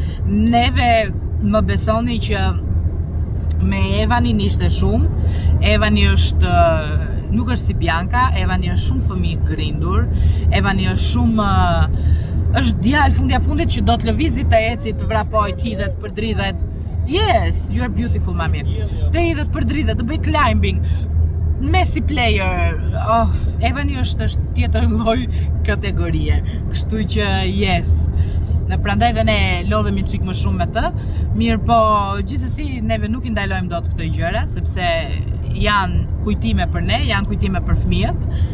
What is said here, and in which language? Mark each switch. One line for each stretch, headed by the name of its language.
Albanian: Neve më besoni që me Evanin ishte shumë. Evani është nuk është si Bianca, Evani është shumë fëmijë grindur. Evani është shumë është djalë fundit që do të lëvizit të eci, të vrapoj, të hidhet, përdridhet.
English: Yes, you are beautiful, mami.
Albanian: Të hidhet, përdridhet, të bëj climbing.
English: Messi player.
Albanian: Oh, Evani është tjetër lloj kategorie. Kështu që yes. Prandaj dhe ne lodhemi çik më shumë me të. Mirë, po gjithsesi neve nuk I ndalojmë dot këto gjëra, sepse janë kujtime për ne, janë kujtime për fëmijët.